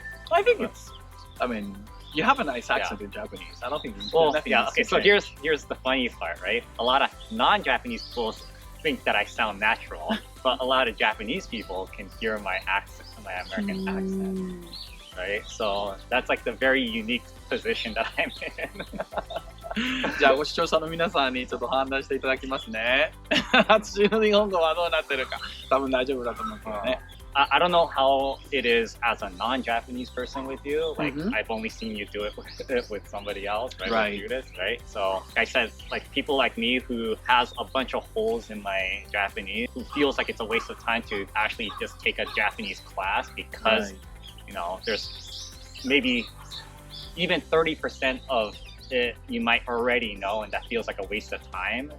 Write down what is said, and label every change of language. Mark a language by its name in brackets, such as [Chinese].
[English] I think it's, I mean, you have a nice accent in Japanese. I don't think there's nothing okay, so here's the funny part, right? A lot of non-Japanese people think that I sound natural, but a lot of Japanese people can hear my accent, my American accent, right? So that's like the very unique position that I'm in. [Japanese] じゃあご視聴者の皆さんにちょっと判断していただきますね。私の日本語はどうなってるか多分大丈夫だと思うけどね。 [English] I don't know how it is as a non-Japanese person with you. Like I've only seen you do it with somebody else, right? Right. Do this, right? So like I said, like people like me who has a bunch of holes in my Japanese, who feels like it's a waste of time to actually just take a Japanese class because you know there's maybe even 30% of it you might already know, and that feels like a waste of time.